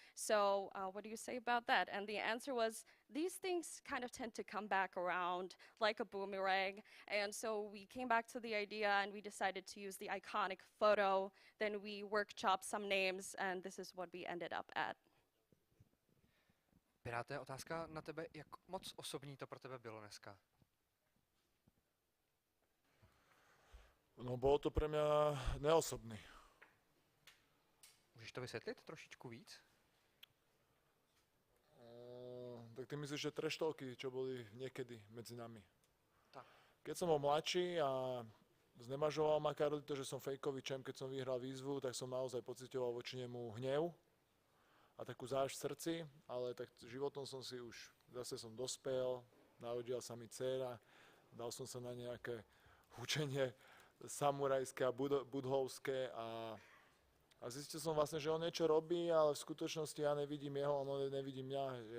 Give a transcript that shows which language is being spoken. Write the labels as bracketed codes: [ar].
[en] So what do you say about that? And the answer was, these things kind of tend to come back around like a boomerang. And so we came back to the idea and we decided to use the iconic photo. Then we workshopped some names and this is what we ended up at. [cs] Piráte, otázka na tebe, jak moc osobní to pro tebe bylo dneska? [sk] No, bolo to pre mňa neosobný. [cs] Můžeš to vysvětlit trošičku víc? [sk] Tak ty myslíš, že trash talky, čo boli niekedy medzi nami. Tak. Keď som bol mladší a znemažoval ma Karol to, že som fejkový champ, keď som vyhral výzvu, tak som naozaj pocitoval voči nemu hnev a takú zášť v srdci, ale tak životom som si už, zase som dospel, narodila sa mi dcéra, dal som sa na nejaké učenie samurajské a budhovské a zistil som vlastne, že on niečo robí, ale v skutočnosti ja nevidím jeho, on nevidí mňa.